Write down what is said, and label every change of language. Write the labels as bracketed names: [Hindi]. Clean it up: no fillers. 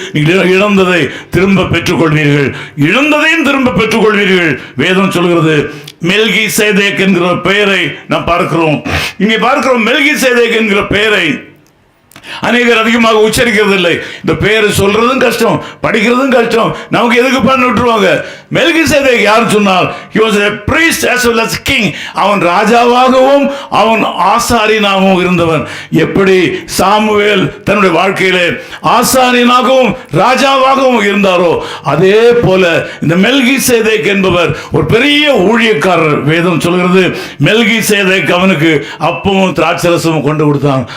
[Tamil] நீங்கள் இழந்ததை திரும்ப பெற்றுக்கொள்வீர்கள். இழந்ததையும் திரும்ப பெற்றுக்கொள்வீர்கள். வேதம் சொல்கிறது, மெல்கிசேதேக் என்கிற பெயரை நாம் பார்க்கிறோம். இங்கே பார்க்கிறோம், மெல்கிசேதேக் என்கிற பெயரை அநேகர் அதிகமாக உச்சரிக்கிறது இல்லை. இந்த பேரு சொல்றதும் கஷ்டம், படிக்கிறதும் கஷ்டம். நமக்கு எதுக்கு பண்ணி விட்டுருவாங்க. [English] Melchizedek [Tamil] யார் சொன்னால், [English] he was a priest as well as king. [Tamil] அவன் ராஜாவாகவும் அவன் ஆசாரியனாகவும் இருந்தவன். எப்படி சாமுவேல் தன்னுடைய வாழ்க்கையிலே ஆசாரியனாகவும் ராஜாவாகவும் இருந்தாரோ, அதே போல இந்த மெல்கிசேதேக் என்பவர் ஒரு பெரிய ஊழியக்காரர். வேதம் சொல்கிறது, மெல்கிசேதேக் அவனுக்கு அப்பமும் திராட்சரசமும் கொண்டு கொடுத்தான்.